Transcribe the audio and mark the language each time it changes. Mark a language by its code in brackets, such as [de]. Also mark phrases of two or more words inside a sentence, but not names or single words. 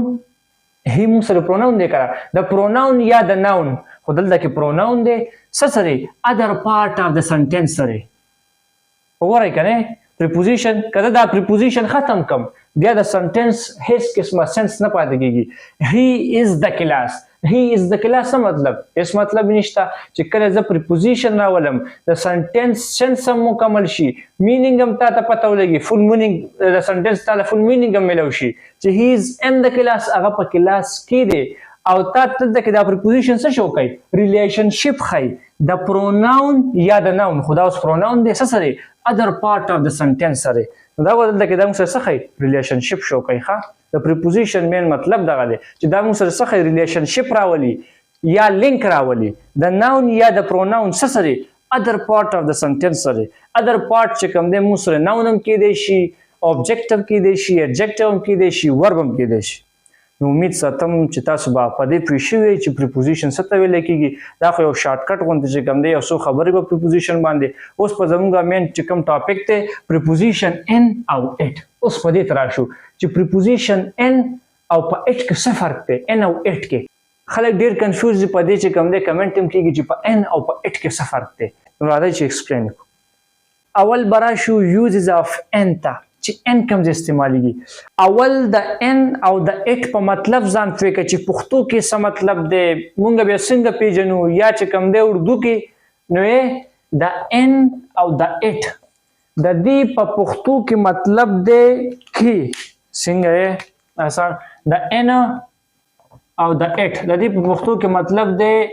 [ps] هی مونږ سره پروناون دی کړه د پروناون یا د ناون، خو دلته کې پروناون دی څه سره؟ [en] other part of the sentence سره. [ps] وګورئ کنه پریپوزیشن کله دا پریپوزیشن ختم کم بیا د سنټنس هیڅ قسمه سنس نه پاتې کیږي. [en] He is the class. He is the class څه مطلب؟ هیڅ مطلب نشته. [ps] چې کله زه پریپوزیشن راولم د سنټنس سنس هم مکمل شي، مینینګ هم تاته پته ولګي، [en] full meaning [ps] د سنټنس تاله [en] full meaning [ps] هم ملو شي چې [en] he is in the class. [ps] هغه په کلاس کې دی او تاسو ته کې دا پریپوزیشن څه شو کوي؟ ریلیشنشپ ښیي د پروناون یا د ناون. خو دا اوس پروناون دی څه سره؟ [en] other part of the sentence سره. [ps] نو دا دلته کې دا موږ سره څه ښیي؟ ریلیشنشپ شو کوي. ښه د پریپوزیشن مین مطلب دغه دی چې دا موږ سره څه ښیي؟ ریلیشنشپ راولي یا لینک راولي د ناون یا د پروناون څه سره؟ [en] other part of the sentence [ps] سره [en] other part [ps] چې کوم دی موږ سره noun هم کېدی شي objective کېدی شي adjective هم کېدی شي verb هم کېدی شي نو امید ساتم چې تاسو به په دې پوه شوي چې preposition څه ته ویل کېږي دا خو یو شارټکټ غوندې چې کوم دی یو څو خبرې به preposition باندې اوس په زموږ مین چې کوم ټاپک دی [en] preposition in [ps] او it اوس په دې ته راشو چې [en] preposition in [ps] او په it کې څه فرق دی in او it کې خلک ډېر کنفیوز دي په دې چې کوم دی کمنټ هم کېږي چې په in او په it کې څه فرق دی نو راځئ چې ایکسپلین کړو اول به راشو [en] uses of in [ps] ته چې ان کوم ځای استعمالیږي اول د ان او د اټ په مطلب ځان پوه کړه چې پښتو کې څه مطلب دی مونږ بیا څنګه پیژنو یا چې کوم دی اردو کې نو یې د ان او د اټ د دې په پښتو کې مطلب دی کې څنګه یې آسان د ان او د اټ د دې په پښتو کې مطلب دی